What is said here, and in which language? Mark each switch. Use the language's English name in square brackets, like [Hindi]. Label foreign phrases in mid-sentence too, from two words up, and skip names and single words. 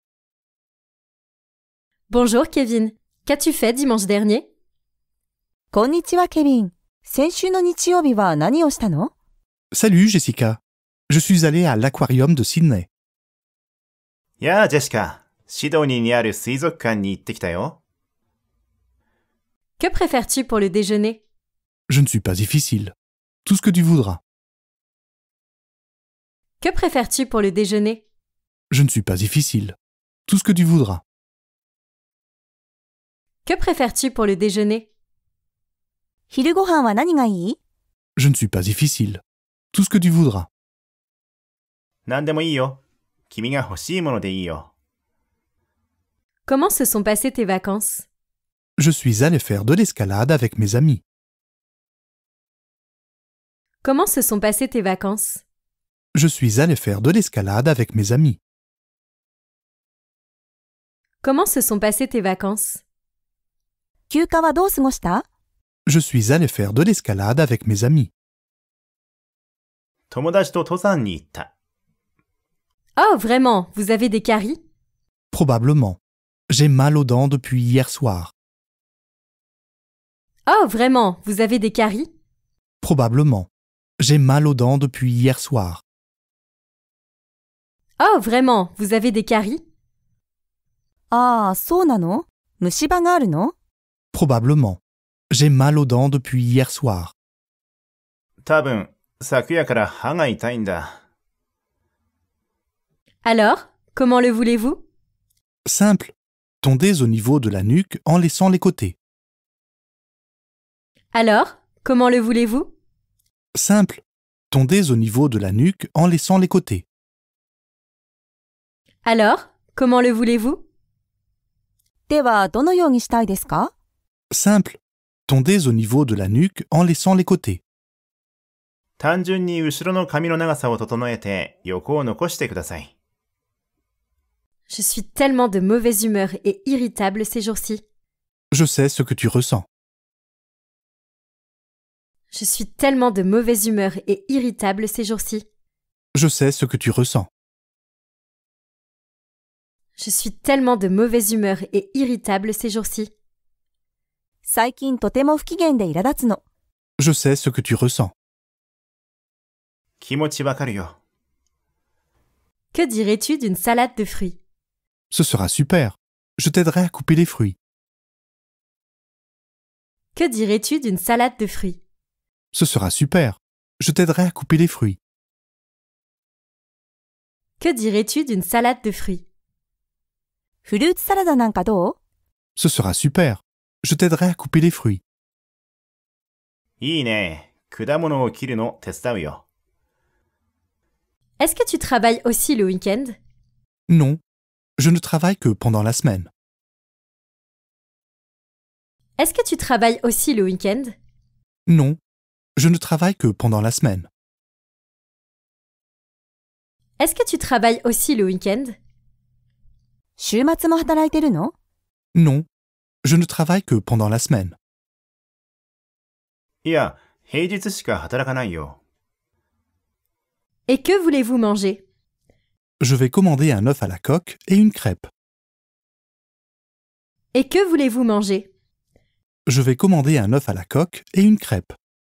[French] Bonjour Kevin. Qu'as-tu fait dimanche dernier? [Japanese] こんにちは、ケビン。先週の日曜日は何をしたの？ [French] Salut Jessica. Je suis allé à l'aquarium de Sydney. [Japanese] やあ、ジェシカ。シドニーにある水族館に行ってきたよ。 [French] Que préfères-tu pour le déjeuner? Je ne suis pas difficile. Tout ce que tu voudras. Que préfères-tu pour le déjeuner? Je ne suis pas difficile. Tout ce que tu voudras. Que préfères-tu pour le déjeuner? [Japanese] 昼ご飯は何がいい？ [French] Je ne suis pas difficile. Tout ce que tu voudras. [Japanese] 何でもいいよ。君が欲しいものでいいよ。 [French] Comment se sont passées tes vacances? Je suis allé faire de l'escalade avec mes amis. Comment se sont passées tes vacances? Je suis allé faire de l'escalade avec mes amis. Comment se sont passées tes vacances? [Japanese] 休暇はどう過ごした？ [French] Je suis allé faire de l'escalade avec mes amis. [Japanese] 友達と登山に行った。 [French] Oh, vraiment? Vous avez des caries? Probablement. J'ai mal aux dents depuis hier soir. Oh, vraiment? Vous avez des caries? Probablement. J'ai mal aux dents depuis hier soir. Oh, vraiment? Vous avez des caries? [Japanese] ああ、そうなの？虫歯があるの？ [French] Probablement. J'ai mal aux dents depuis hier soir. [Japanese] 多分、昨夜から歯が痛いんだ。 [French] Alors, comment le voulez-vous? Simple. Tondez au niveau de la nuque en laissant les côtés. Alors, comment le voulez-vous? Simple. Tondez au niveau de la nuque en laissant les côtés. Alors, comment le voulez-vous? [Japanese] では、どのようにしたいですか？ [French] Simple. Tondez au niveau de la nuque en laissant les côtés. [Japanese] 単純に後ろの髪の長さを整えて横を残してください。 [French] Je suis tellement de mauvaise humeur et irritable ces jours-ci. Je sais ce que tu ressens. Je suis tellement de mauvaise humeur et irritable ces jours-ci. Je sais ce que tu ressens. Je suis tellement de mauvaise humeur et irritable ces jours-ci. [Japanese] 最近とても不機嫌で苛立つの。 [French] Je sais ce que tu ressens. [Japanese] 気持ちわかるよ。 [French] Que dirais-tu d'une salade de fruits? Ce sera super. Je t'aiderai à couper les fruits. Que dirais-tu d'une salade de fruits? Ce sera super. Je t'aiderai à couper les fruits. Que dirais-tu d'une salade de fruits? [Japanese] フルーツサラダなんかどう？ [French] Ce sera super. Je t'aiderai à couper les fruits. [Japanese] いいね。果物を切るの手伝うよ。 [French] Est-ce que tu travailles aussi le week-end? Non, je ne travaille que pendant la semaine. Est-ce que tu travailles aussi le week-end? Non, je ne travaille que pendant la semaine. Est-ce que tu travailles aussi le week-end? [Japanese] 週末も働いてるの？ [French] Non, je ne travaille que pendant la semaine. [Japanese] いや、平日しか働かないよ。 [French] Et que voulez-vous manger? Je vais commander un œuf à la coque et une crêpe. Et que voulez-vous manger? Je vais commander un œuf à la coque et une crêpe.